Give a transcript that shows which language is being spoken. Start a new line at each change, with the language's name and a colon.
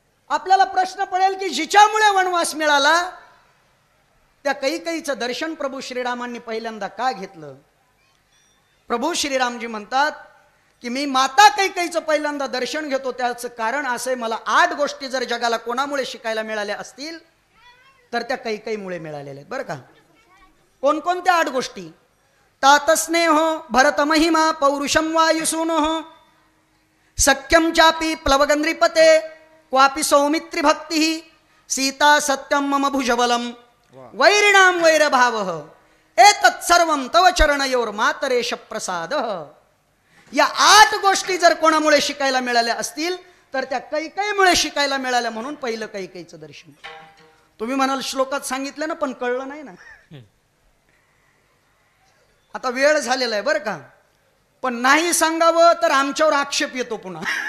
Marathi: आपल्याला प्रश्न पडेल की जिच्यामुळे वनवास मिळाला त्या कैकेयीचं दर्शन प्रभू श्रीरामांनी पहिल्यांदा का घेतलं. प्रभू श्रीरामजी म्हणतात की मी माता कैकेयीचं पहिल्यांदा दर्शन घेतो त्याचं कारण असं आहे, मला 8 गोष्टी जर जगाला कोणामुळे शिकायला मिळाल्या असतील तर त्या कैकेयीमुळे मिळालेल्या आहेत बरं का. कोणकोणत्या 8 गोष्टी?
Sanskrit: तातस्नेहो भरत महिमा पौरुषम वायुसूनो सख्यम चापी प्लवगंद्रिपते क्वापि सौमित्री भक्ति सीता सत्यम मम भुजबलम वैरिणाम वैरभावः एतत् सर्वं तव चरणयोर मातरेश प्रसाद.
Marathi: या 8 गोष्टी जर कोणामुळे शिकायला मिळाल्या असतील तर त्या कैकेयीमुळे शिकायला मिळाल्या, म्हणून पहिलं कैकेयीचं दर्शन. तुम्ही म्हणाल श्लोकात सांगितलं ना पण कळलं नाही ना. आता वेळ झालेला आहे बरं का, पण नाही सांगावं तर आमच्यावर आक्षेप येतो पुन्हा.